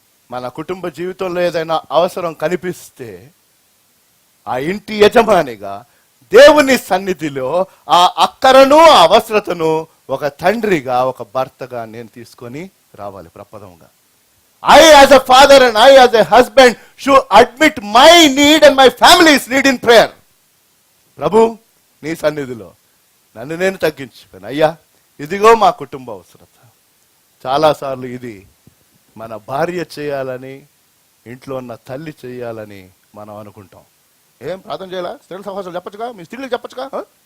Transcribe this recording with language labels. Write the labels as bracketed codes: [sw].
[te] మన కుటుంబ జీవితంలో ఏదైనా అవసరం కనిపిస్తే ఆ ఇంటి యజమానిగా దేవుని సన్నిధిలో ఆ అక్కరను ఆ అవసరతను ఒక తండ్రిగా ఒక భర్తగా నేను తీసుకొని రావాలి ప్రపదంగా. [en] I as a father and I as a husband should admit my need and my family's need in prayer. [te] ప్రభు నీ సన్నిధిలో నన్ను నేను తగ్గించుకుని, అయ్యా ఇదిగో మా కుటుంబ అవసరత. చాలాసార్లు ఇది మన భార్య చేయాలని, ఇంట్లో ఉన్న తల్లి చేయాలని మనం అనుకుంటాం. ఏం ప్రార్థన చేయాలా? స్త్రీల సహవాసాలు చెప్పచ్చుగా, మీ స్త్రీలకు చెప్పచ్చుగా.